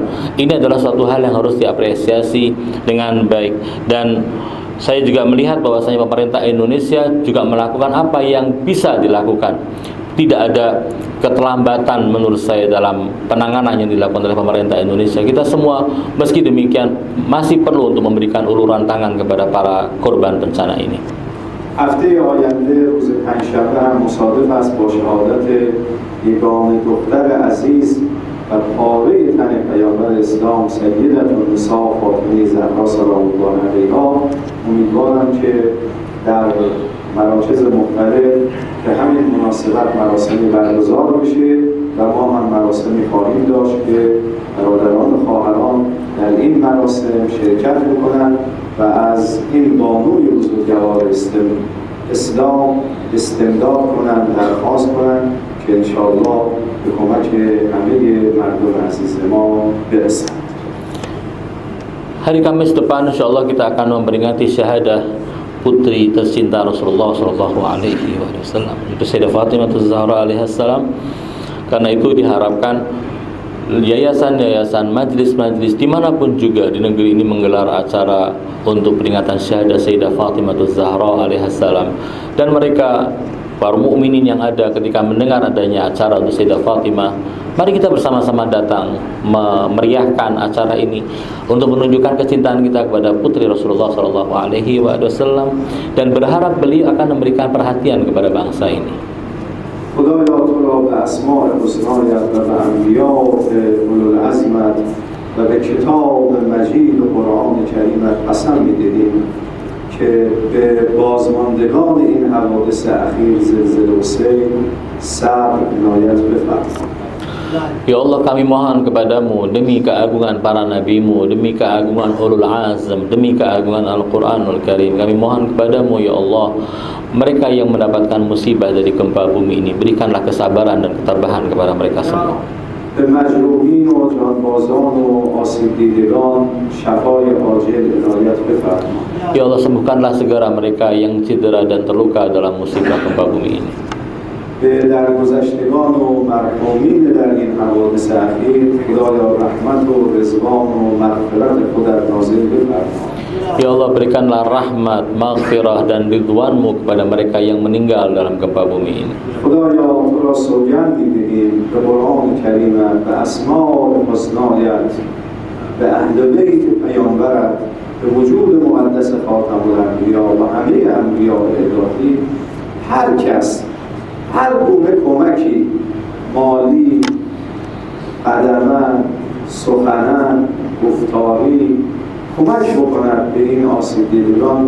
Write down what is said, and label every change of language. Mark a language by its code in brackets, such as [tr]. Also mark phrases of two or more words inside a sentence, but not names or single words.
[id] Ini adalah suatu hal yang harus diapresiasi dengan baik, dan saya juga melihat bahwasanya pemerintah Indonesia juga melakukan apa yang bisa dilakukan. Tidak ada keterlambatan menurut saya dalam penanganan yang dilakukan oleh pemerintah Indonesia. Kita semua meski demikian masih perlu untuk memberikan uluran tangan kepada para korban bencana ini. [fa] هفته آینده روز پنجشنبه هم مصادف است با شهادت یگانه دختر عزیز و پاره تن پیامبر اسلام سیدةالنساء فاطمه زهرا [ar] سلام الله علیها. [fa] امیدوارم که در مراکز مختلف به همین مناسبت مراسمی برگزار بشه و ما هم مراسمی خواهیم داشت که برادران و خواهران در این مراسم شرکت بکنند و از این بانوی بزرگوار اسلام استمداد کنند، درخواست کنند که انشاءالله به کمک همه مردم عزیز ما برسند. [id] Hari Kamis depan insyaallah kita akan memperingati syahadah putri tercinta Rasulullah [ar] صلى الله عليه وسلم, [id] itu Sayyidah Fatimah Az-Zahra alaihissalam. Karena itu diharapkan yayasan-yayasan, majlis-majlis dimanapun juga di negeri ini menggelar acara untuk peringatan syahadah Sayyidah Fatimah Az-Zahra alaihissalam. Dan mereka para mukminin yang ada ketika mendengar adanya acara untuk Sayyidah Fatimah, mari kita bersama-sama datang memeriahkan acara ini untuk menunjukkan kecintaan kita kepada putri Rasulullah [ar] صلى الله عليه وسلم, [id] dan berharap beliau akan memberikan perhatian kepada bangsa ini. [fa] خدایا تو را به اسماء حسنایت و به انبیاء اولوالعزمت و به کتاب مجید و قرآن کریمت قسم می‌دهیم که به بازماندگان این حوادث اخیر زلزله و سیل صبر عنایت بفرما. [id] Ya Allah, kami mohon kepadamu demi keagungan para nabimu, demi keagungan [ar] أولو العزم, [id] demi keagungan Al-Quranul Karim, kami mohon kepadamu ya Allah, mereka yang mendapatkan musibah dari gempa bumi ini, berikanlah kesabaran dan ketabahan kepada mereka semua. [fa] به مجروحین و جانبازان و آسیب دیدگان شفای عاجل عنایت بفرما. [id] Ya Allah, sembuhkanlah segera mereka yang cedera dan terluka dalam musibah gempa bumi ini. [fa] به درگذشتگان و مرحومین در این حوادث اخیر خدایا رحمت و رضوان و مغفرت خودت نازل بفرما. [id] Ya Allah, berikanlah rahmat, maghfirah dan ridwanmu kepada mereka yang meninggal dalam gempa bumi ini. [fa] خدایا تو را سوگند می‌دهیم به قرآن کریمت، به اسماء حسنایت، به اهل بیت پیامبرت، به وجود مقدس خاتم الانبیا و همه انبیاء الهی، هر کس هر گونه کمکی مالی، قدما، سخنا، گفتاری کمک بکند به این آسیب دیدگان.